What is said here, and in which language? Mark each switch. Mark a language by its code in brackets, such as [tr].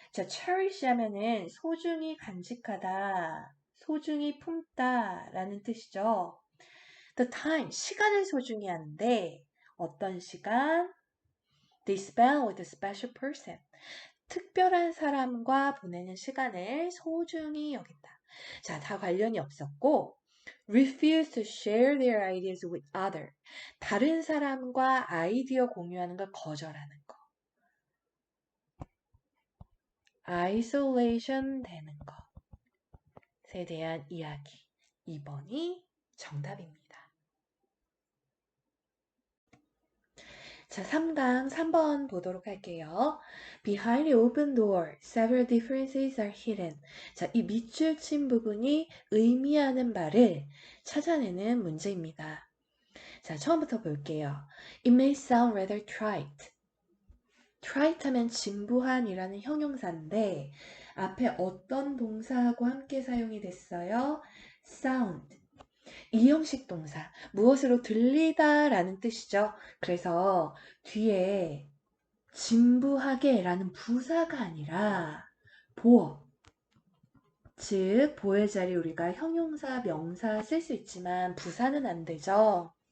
[ko] 자, cherish 하면은 소중히 간직하다, 소중히 품다 라는 뜻이죠. [en] The time, [ko] 시간을 소중히 하는데 어떤 시간? [en] They spend with a special person. [ko] 특별한 사람과 보내는 시간을 소중히 여긴다. 자, 다 관련이 없었고 [en] refuse to share their ideas with other. [ko] 다른 사람과 아이디어 공유하는 걸 거절하는 거. isolation 되는 것에 대한 이야기. 2번이 정답입니다. 자, 3강 3번 보도록 할게요. [en] Behind the open door, several differences are hidden. [ko] 자, 이 밑줄 친 부분이 의미하는 바를 찾아내는 문제입니다. 자, 처음부터 볼게요. [en] It may sound rather trite. [ko] trite 하면 진부한이라는 형용사인데 앞에 어떤 동사하고 함께 사용이 됐어요? [en] sound. [ko] 이형식 동사, 무엇으로 들리다 라는 뜻이죠. 그래서 뒤에 진부하게 라는 부사가 아니라 보어, 즉 보어의 자리 우리가 형용사, 명사 쓸 수 있지만 부사는 안 되죠.